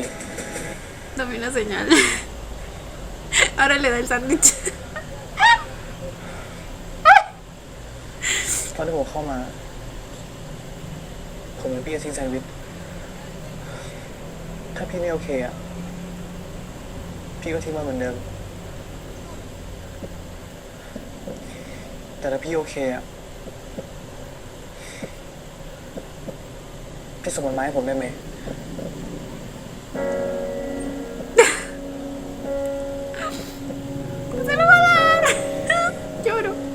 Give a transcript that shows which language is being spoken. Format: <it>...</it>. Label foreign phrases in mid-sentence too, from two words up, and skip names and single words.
<es>Dame una señal. Ahora le da el sándwich.</es> <th>ตอนที่ผมเข้ามา ผมเป็นพี่จะทิ้งแซนด์วิช ถ้าพี่ไม่โอเคอะพี่ก็ทิ้งมาเหมือนเดิม แต่ถ้าพี่โอเคอะพี่ส่งมันมาให้ผมได้ไหม</th> <es>Se lo va a dar. Lloro.</es>